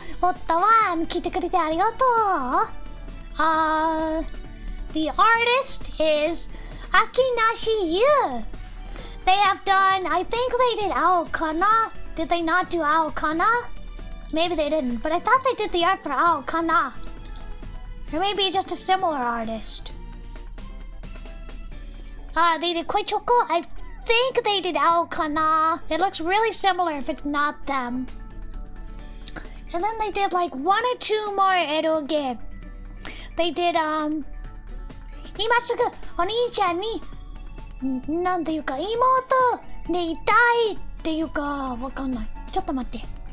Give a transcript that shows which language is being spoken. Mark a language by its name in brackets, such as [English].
[Japanese] オッタワン来てくれてありがとう。 [English] The artist is Akinashi Yu. They have done, I think they did Aokana. Did they not do Aokana? Maybe they didn't, but I thought they did the art for Aokana. Or maybe just a similar artist. They did Koi Choco. I think they did Aokana. It looks really similar if it's not them. And then they did like 1 or 2 more eroge. They did, [Japanese] 今すぐお兄ちゃんに、なんていうか、妹でいたいっていうか、わかんない。ちょっと待って。